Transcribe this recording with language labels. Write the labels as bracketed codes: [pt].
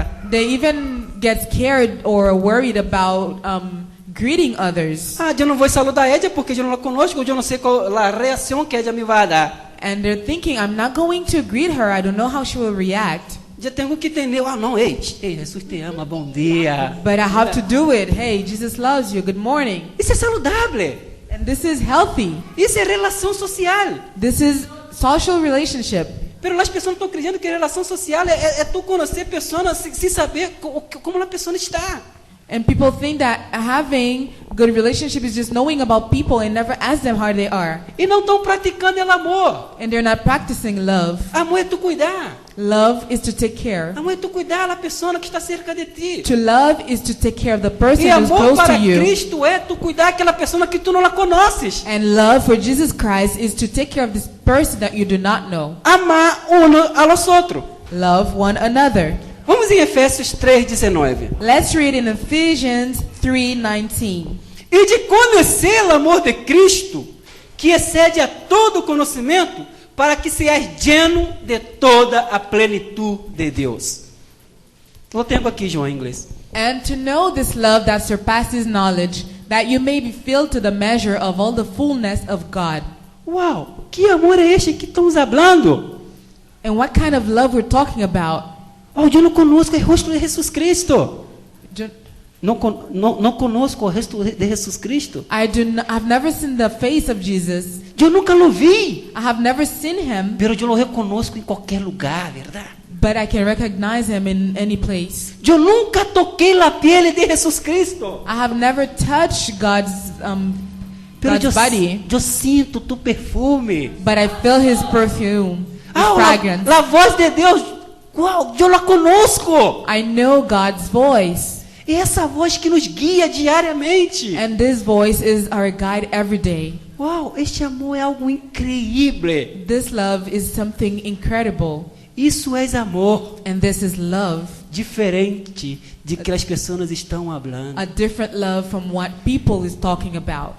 [en] They even get scared or worried about greeting others. [pt] Eu não vou saludar ela porque eu não a conosco, eu não sei qual a reação que ela me vai dar. [en] And they're thinking, I'm not going to greet her. I don't know how she will react. [pt] Já tenho que entender. Não, ei, Jesus te ama, bom dia. [en] But I have to do it. Hey, Jesus loves you. Good morning. [pt] Isso é saudável. [en] And this is healthy. [pt] Isso é relação social. [en] This is social relationship. [pt] Pero as pessoas estão acreditando que relação social é tu conhecer pessoas sem saber como a pessoa está. [en] And people think that having good relationship is just knowing about people and never ask them how they are. [pt] E não estão praticando o amor. [en] And they're not practicing love. [pt] Amor é tu cuidar. [en] Love is to take care. [pt] Amor é tu cuidar da pessoa que está cerca de ti. [en] To love is to take care of the person who's close to you. [pt] E amor para Cristo é tu cuidar daquela pessoa que tu não la conheces. [en] And love for Jesus Christ is to take care of this person that you do not know. [es] Amar uno a los outros. [en] love one another. [pt] Vamos em Efésios 3:19. [en] Let's read in Ephesians 3:19. [pt] E de conhecer o amor de Cristo, que excede a todo conhecimento, [es] para que seas lleno [pt] de toda a plenitude de Deus. Eu tenho aqui, João, em inglês. [en] And to know this love that surpasses knowledge, that you may be filled to the measure of all the fullness of God. [pt] Uau, que amor é este que estamos falando? [en] And what kind of love we're talking about? [pt] Oh, eu não conosco o rosto de Jesus Cristo. Do- Não conosco o rosto de Jesus Cristo. [en] I've never seen the face of Jesus. [pt] Eu nunca o vi. [en] I have never seen him, [pt] Pero eu o reconozco em qualquer lugar, verdade? [en] but I can recognize him in any place. [pt] Eu nunca toquei a pele de Jesus Cristo. [en] I have never touched God's [es] Pero [en] body, [pt] eu sinto tu perfume. [en] but I feel his perfume, his Ah, fragrance. [pt] a voz de Deus. Uau, eu la conosco. [en] I know God's voice, [pt] E essa voz que nos guia diariamente. [en] and this voice is our guide every day. [pt] Uau, este amor é algo incrível. [en] This love is something incredible, [pt] Isso é amor. [en] and this is love, [pt] Diferente de que as pessoas estão falando. [en] a different love from what people is talking about.